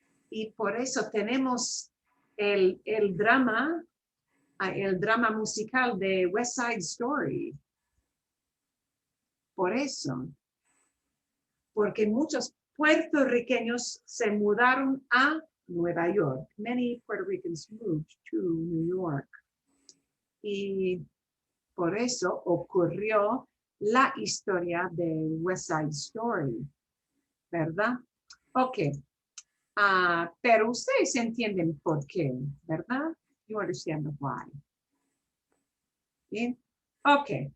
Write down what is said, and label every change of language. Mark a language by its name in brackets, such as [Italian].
[Spanish] Y por eso tenemos el drama musical de West Side Story. Por eso. Porque muchos puertorriqueños se mudaron a Nueva York. [English] Many Puerto Ricans moved to New York. [Spanish] Y por eso ocurrió la historia de West Side Story, ¿verdad? Ok. Pero ustedes entienden por qué, ¿verdad? [English] You understand the why. [Spanish] ¿Bien? Ok.